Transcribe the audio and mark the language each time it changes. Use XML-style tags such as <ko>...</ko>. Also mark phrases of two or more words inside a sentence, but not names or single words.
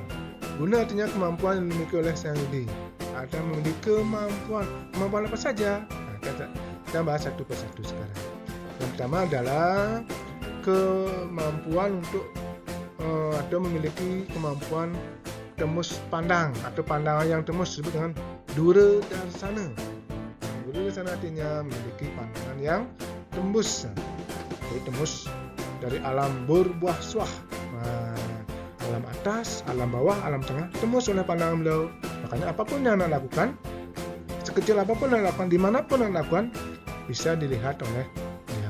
<id>Guna artinya kemampuan yang dimiliki oleh Sang Yudi. Ada memiliki kemampuan apa saja? Nah, kita bahas satu persatu sekarang. Yang pertama adalah kemampuan untuk atau memiliki kemampuan tembus pandang atau pandangan yang tembus, disebut dengan</id> <sa>dura darsana. Dura darsana</sa> <id>artinya memiliki pandangan yang tembus. Jadi tembus dari alam berbuah suah, alam atas, alam bawah, alam tengah, tembus oleh pandangan beliau. Makanya apapun yang Anda lakukan, sekecil apapun yang Anda lakukan, dimanapun Anda lakukan, bisa dilihat oleh beliau.</id>